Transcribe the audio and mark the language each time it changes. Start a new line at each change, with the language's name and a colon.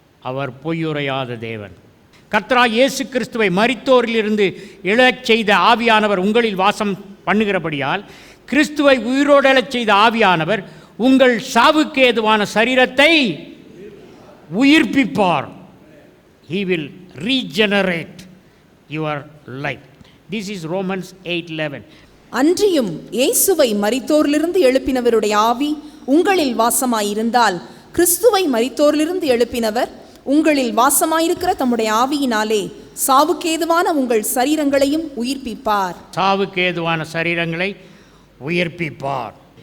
Tamil: அவர் பொய்யுரையாத தேவன். கர்த்தராகிய இயேசு கிறிஸ்துவை மரித்தோரிலிருந்து எழச் செய்த ஆவியானவர் உங்களில் வாசம் பண்ணுகிறபடியால், கிறிஸ்துவை உயிரோடெழச் செய்த ஆவியானவர் உங்கள் சாவுக்கு ஏதுவான சரீரத்தை உயிர்ப்பிப்பார்.
English: He will regenerate your life. This is Romans 8:11.
Tamil: அன்றியும் இயேசுவை மரித்தோரிலிருந்து எழுப்பினவருடைய ஆவி உங்களில் வாசமாயிருந்தால், கிறிஸ்துவை மரித்தோரிலிருந்து எழுப்பினவர் உங்களில் வாசமாயிருக்கிற தம்முடைய ஆவியினாலே சாவுக்கேதுவான உங்கள் சரீரங்களையும் உயிர்ப்பிப்பார். சாவுக்கேதுவான சரீரங்களை உயிர்ப்பிப்பார்.